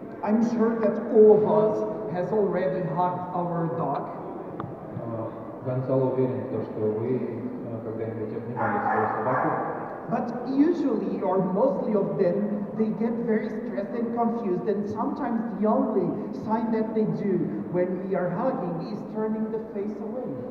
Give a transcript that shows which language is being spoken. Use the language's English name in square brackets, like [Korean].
[English] I'm sure that all of us has already hugged our dog. [Russian] Гонсало уверен, что вы когда-нибудь обнимали свою собаку. [English] But usually, or mostly of them, they get very stressed and confused, and sometimes the only sign that they do when we are hugging is turning the face away.